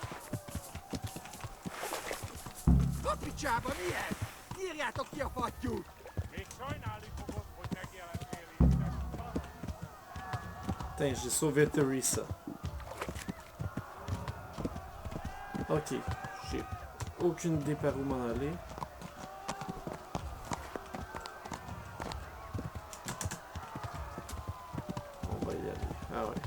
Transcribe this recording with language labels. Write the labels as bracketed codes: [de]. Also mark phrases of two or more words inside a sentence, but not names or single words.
[hu] A picsába mi ez? Nyírjátok ki a fattyút! Még sajnálni fogod, hogy megjelentél itt, de szar! [fr] Putain, j'ai sauvé Teresa. Ok, j'ai aucune idée par où m'en aller. On va y aller. Ah ouais.